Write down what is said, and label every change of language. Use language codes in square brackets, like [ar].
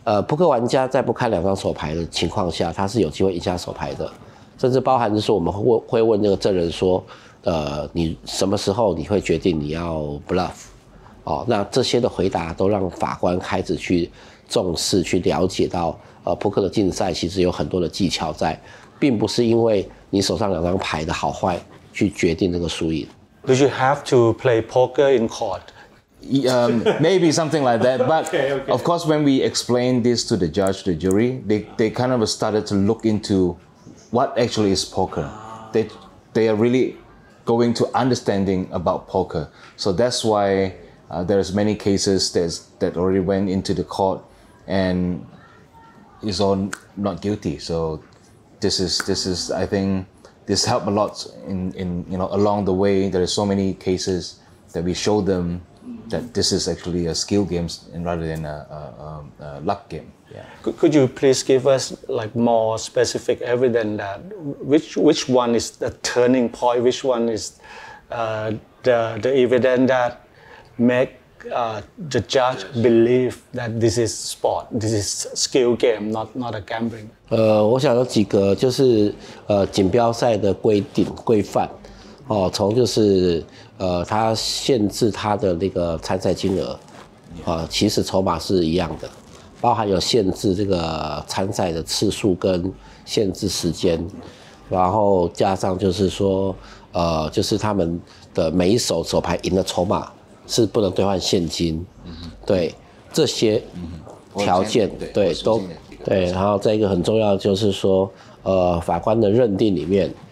[zh] 扑克玩家在不看2张手牌的情况下，他是有机会赢下手牌的，甚至包含就是我们会问那个证人说，你什么时候你会决定你要 bluff？那这些的回答都让法官开始去重视、去了解到，扑克的竞赛其实有很多的技巧在，并不是因为你手上2张牌的好坏去决定这个输赢。 [en] Do you have to play poker in court? Maybe something like that, but of course when we explained this to the judge, the jury, they kind of started to look into what actually is poker. They are really going to understanding about poker. So that's why there's many cases that already went into the court and is all not guilty. So this is I think this helped a lot in along the way. There are so many cases that we show them that this is actually a skill game rather than a luck game. Yeah. Could you please give us like more specific evidence that which one is the turning point, which one is the evidence that make the judge believe that this is sport, this is skill game, not a gambling? [zh] 我想有几个就是锦标赛的规定规范。从就是它限制它的那个参赛金额，起始筹码是一样的，包含有限制这个参赛的次数跟限制时间，然后加上就是说，就是他们的每一手手牌赢的筹码是不能兑换现金，对这些条件，对都对，然后再一个很重要的就是说，法官的认定里面。